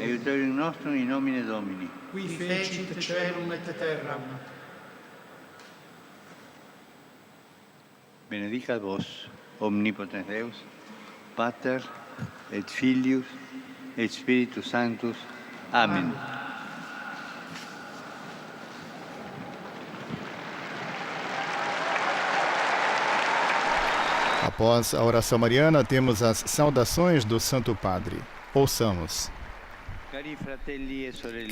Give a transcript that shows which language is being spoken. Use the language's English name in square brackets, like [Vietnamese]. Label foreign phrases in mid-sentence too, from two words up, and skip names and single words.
[Latin] Aiutorium nostrum in nomine Domini. Qui fecit caelum et terram. Benedicat vos, omnipotens Deus, Pater et Filius et Spiritus Sanctus. Amen. [Portuguese] Após a oração mariana, temos as saudações do Santo Padre. Ouçamos. [Italian] Cari fratelli e sorelle,